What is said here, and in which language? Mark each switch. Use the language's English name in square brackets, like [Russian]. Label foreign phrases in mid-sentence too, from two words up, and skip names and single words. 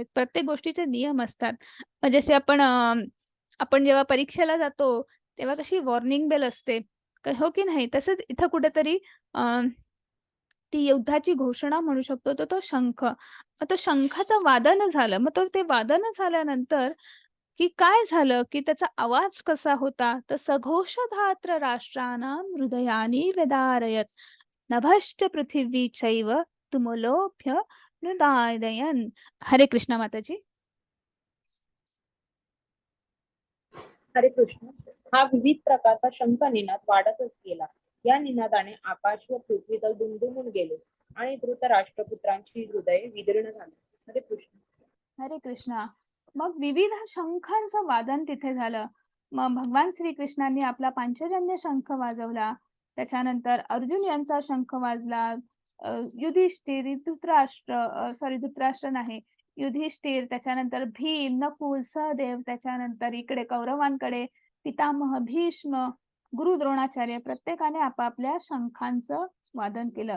[Marathi] प्रत्येक गोष्टीचे नियम असतात. जसे आपण जेव्हा परीक्षेला जातो, तेव्हा कशी वॉर्निंग बेल असते, हो की नाही? तसंच इथं कुठेतरी अ, ती युद्धाची घोषणा म्हणू शकतो, तर तो शंख. मग तो शंखाचं वादन झालं. मग ते वादन झाल्यानंतर की काय झालं, की त्याचा आवाज कसा होता? [Sanskrit] तर सघोषधात्र राष्ट्राणां हृदयानि व्यदारयत्. नभश्च पृथिवी चैव तुमुलोऽभ्य नुदादयन्. [Marathi] हरे कृष्ण माताजी. हरे कृष्ण. हा विविध प्रकारचा शंख निनाद वाढतच गेला. या निनादाने आकाश व पृथ्वीतल दुमदुमून गेले आणि धृतराष्ट्रपुत्रांची हृदये विदीर्ण झाली. हरे कृष्ण. हरे कृष्णा. मग विविध शंखांचं वादन तिथे झालं. मग भगवान श्रीकृष्णांनी आपला पांचजन्य शंख वाजवला. त्याच्यानंतर अर्जुन यांचा शंख वाजला. युधिष्ठिर, धृतराष्ट्र नाही, युधिष्ठिर, त्याच्यानंतर भीम, नकुल, सहदेव, त्याच्यानंतर इकडे कौरवांकडे पितामह भीष्म, गुरु द्रोणाचार्य प्रत्येकाने आपापल्या शंखांचं वादन केलं.